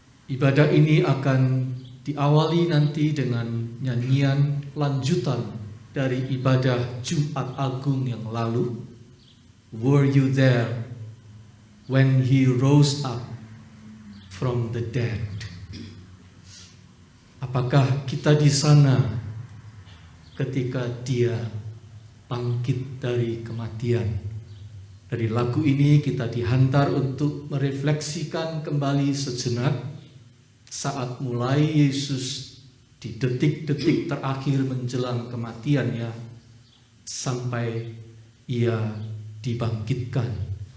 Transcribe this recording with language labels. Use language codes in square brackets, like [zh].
[id] Ibadah ini akan diawali nanti dengan nyanyian lanjutan dari ibadah Jumat Agung yang lalu. [en] Were you there when he rose up from the dead? [id] Apakah kita di sana ketika dia bangkit dari kematian? Dari lagu ini kita dihantar untuk merefleksikan kembali sejenak saat mulai Yesus di detik-detik terakhir menjelang kematiannya sampai ia dibangkitkan.